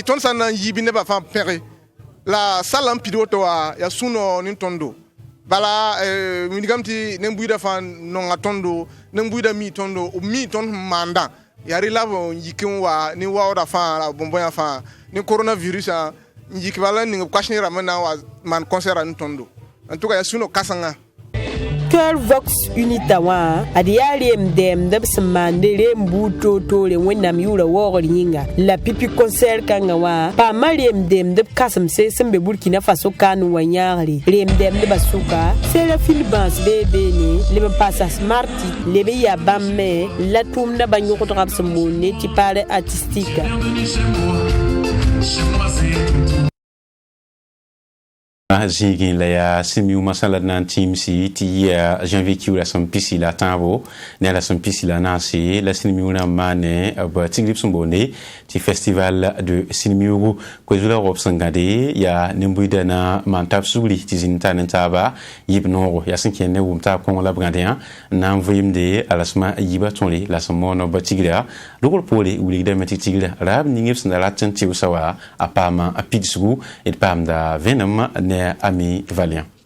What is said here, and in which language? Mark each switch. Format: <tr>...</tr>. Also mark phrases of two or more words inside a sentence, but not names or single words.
<mos>tõnd sã n na n yiibi nebã fãa pẽge la sala n pid woto wã yaa sũ-no ne tõndo bala wilgame tɩ nen-buiidã fãa nonga tõndo nen-buiidã mii tõndo b mii tõnd sẽn maandã yaa rɩ la b n yik n wa ne waoodã fãa la bõn-bõyã fãa ne coronavirusã n yik bala n ning b kas neerã me na n wa maan concɛrã ne tõndo</mos> <fr>en tout cas</fr> <mos>yaa sũ-no kãsengã. Kër Vox Unita wã ad yaa reem dɛɛmd b sẽn maande reem buud toor-toore wẽnnaam yʋʋra waoogr yĩnga la pipi concɛr kãngã wã paama reem dɛɛmd b kãsemse sẽn be Burkina Faso kaan n wa yãagre reem dɛɛmdbã sʋka Serafil Bãas bee beene leb n paasa Smarty leb n yaa bãmb me la tʋʋmdã bã yõgdga b sẽn boonde tɩ paare artistika. Zĩigẽ la yaa sẽn masã la d na n tĩimsi tɩ yɩa janvier kiuura sẽn pisi la tãabo ne la sẽn pisi la naase la sinimiu rãmb maane b tigri b sẽn boonde tɩ</mos> <fr>festival de</fr> <mos>sinimiugu koe-zulã rob sẽn gãde yaa nin-buiidã na maan tab sugri tɩ zĩnd tar ne taaba yɩb noogo yaa sẽn kẽer ne wʋm taab kõng la b gãdẽ n na n vɩɩmde a rasmã yiibã tõre la sẽn moon b tigrã rogr poore wilgdame tɩ tigrã raab ning b sẽn da rat n tɩʋsa wa a paama a pidsgu d paamda vẽnem ne Ami Valiant.</mos>